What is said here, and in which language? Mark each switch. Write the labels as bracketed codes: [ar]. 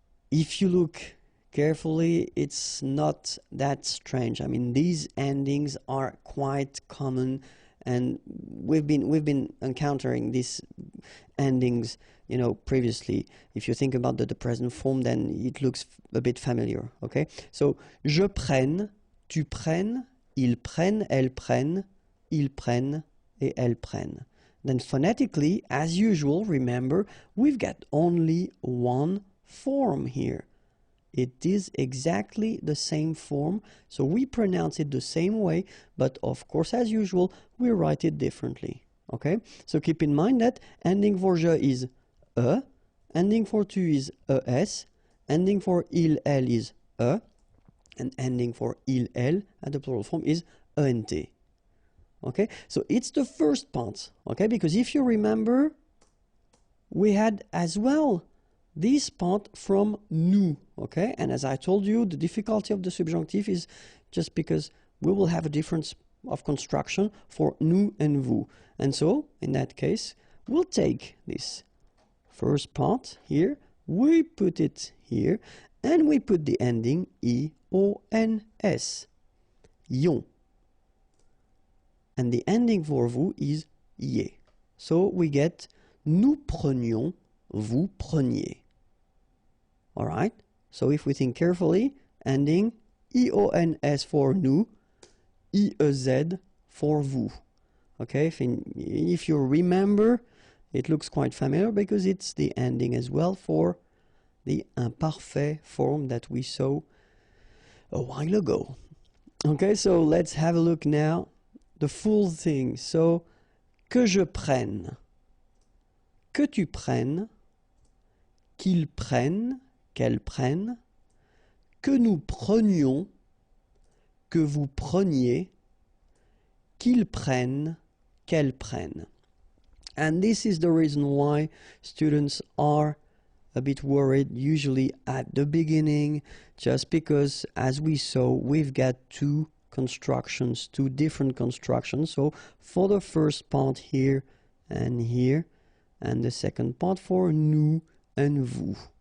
[en] If you look carefully, it's not that strange. I mean, these endings are quite common, and we've been encountering these endings, you know, previously. If you think about the present form, then it looks a bit familiar, okay? [fr] So, je prenne, tu prennes, ils prennent, elles prennent, ils prennent, et elles prennent. [en] Then phonetically, as usual, remember, we've got only one form here. It is exactly the same form, so we pronounce it the same way, but of course, as usual, we write it differently, okay? So keep in mind that ending for je is ending for tu is es, ending for il, elle is and ending for il, elle at the plural form is ent, okay? So it's the first part, okay? Because if you remember, we had as well this part from nous, okay? And as I told you, the difficulty of the subjunctive is just because we will have a difference of construction for nous and vous. And so, in that case, we'll take this first part here, we put it here, and we put the ending I-O-N-S, ion. And the ending for vous is ier. So we get [fr] nous prenions, vous preniez. [en] All right, so if we think carefully, ending I-O-N-S for nous, I-E-Z for vous. Okay, if you remember, it looks quite familiar because it's the ending as well for the imparfait form that we saw a while ago. Okay, so let's have a look now, the full thing. [fr] So, que je prenne, que tu prennes, qu'ils prennent, qu'elles prennent, que nous prenions, que vous preniez, qu'ils prennent, qu'elles prennent. [en] And this is the reason why students are a bit worried usually at the beginning, just because, as we saw, we've got two different constructions. So for the first part here, and the second part for nous and vous.